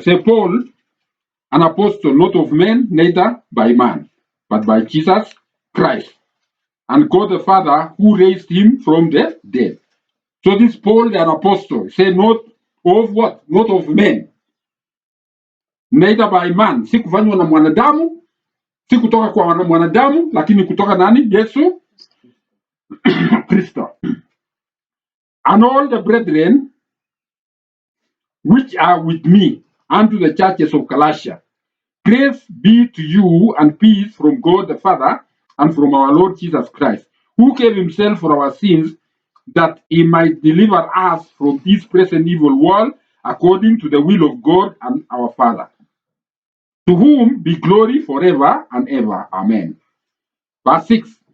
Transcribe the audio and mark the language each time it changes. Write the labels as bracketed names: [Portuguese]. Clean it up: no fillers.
[English] Say Paul, an apostle not of men, neither by man, but by Jesus Christ, and God the Father who raised him from the dead. So this Paul, an apostle, say not of what? Not of men, neither by man. [Swahili] Si kufanywa na mwanadamu, si kutoka kwa mwanadamu, lakini kutoka nani? Yesu Kristo. [English] And all the brethren which are with me unto the churches of Galatia, grace be to you and peace from God the Father and from our Lord Jesus Christ, who gave himself for our sins, that he might deliver us from this present evil world, according to the will of God and our Father, to whom be glory forever and ever. Amen. Verse 6.